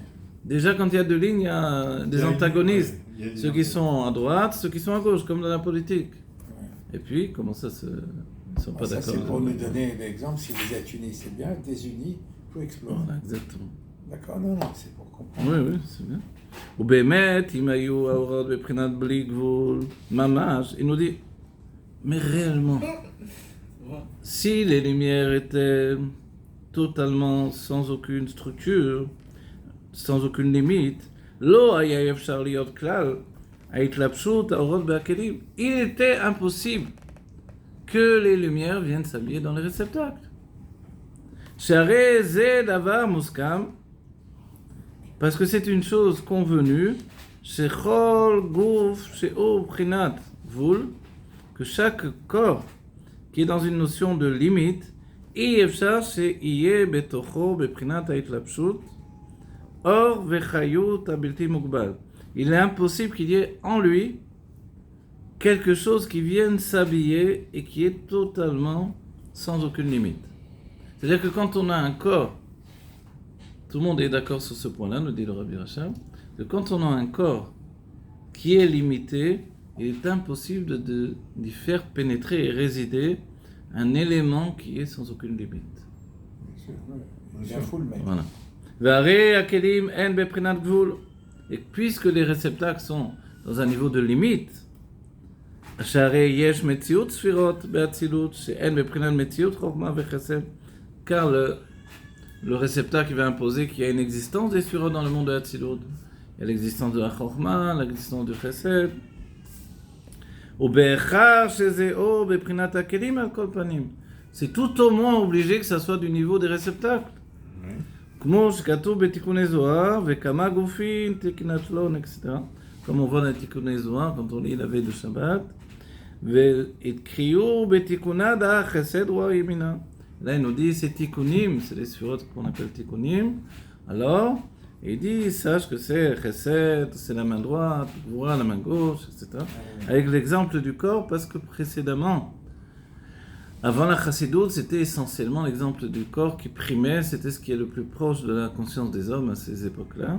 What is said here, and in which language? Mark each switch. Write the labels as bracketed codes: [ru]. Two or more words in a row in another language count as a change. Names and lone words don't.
[fr] Déjà, quand il y a 2 lignes, il y a des antagonistes. Ceux qui sont à droite, ceux qui sont à gauche, comme dans la politique. Ouais. Et puis, comment ça se... Ils ne sont pas Ça, d'accord. c'est pour nous donner l'exemple. Si vous êtes unis, c'est bien. Désunis, tout explose. Voilà, exactement. D'accord, non, c'est pour comprendre. Oui, c'est bien. [he] ובאמת, אם היו האורות בבחינת בלי גבול, ממש, [fr] il nous dit, mais réellement, si les lumières étaient totalement sans aucune structure, sans aucune limite, [he] לא היה אפשר להיות כלל ההתלבשות האורות בהכלים. [fr] Il était impossible que les lumières viennent s'habiller dans les réceptacles. [he] שהרי זה דבר מוסכם, [fr] parce que c'est une chose convenue, [he] שכל גוף שהוא בחינת גבול, [fr] que chaque corps qui est dans une notion de limite, il est impossible qu'il y ait en lui quelque chose qui vienne s'habiller et qui est totalement sans aucune limite. C'est-à-dire que quand on a un corps, tout le monde est d'accord sur ce point-là, nous dit le Rabbi Rachab, que quand on a un corps qui est limité, il est impossible d'y faire pénétrer et résider un élément qui est sans aucune limite. Bien sûr, ouais. Il est fou le mec. Voilà. [he] והרי הכלים הם בבחינת גבול. [fr] Et puisque les réceptacles sont dans un niveau de limite, [he] שהרי יש מציאות ספירות באצילות שאין בבחינת מציאות חוכמה וחסד, [fr] car le réceptacle qui va imposer qu'il y a une existence des sphirot dans le monde de l'Atsilut, il y a l'existence de la chokma, l'existence du chesed, [he] ובהכרח שזה או בבחינת הכלים על כל פנים. [fr] C'est tout au moins obligé que ça soit du niveau des réceptacles. [he] כמו שכתוב בתיקוני זוהר, [arc] וכמה גופים תקנת לון, [fr] etc. Comme on voit dans תיקוני זוהר, quand on lit la veille de Shabbat, [arc] והתקריאו בתיקונה דא חסד רוח ימינה. [fr] Là, il nous dit, c'est tikkunim, c'est les sphirotes qu'on appelle tikkunim. Alors, il dit, sache que c'est chesed, c'est la main droite, gvura, la main gauche, etc. Avec l'exemple du corps, parce que précédemment, avant la chassidoute, c'était essentiellement l'exemple du corps qui primait, c'était ce qui est le plus proche de la conscience des hommes à ces époques-là.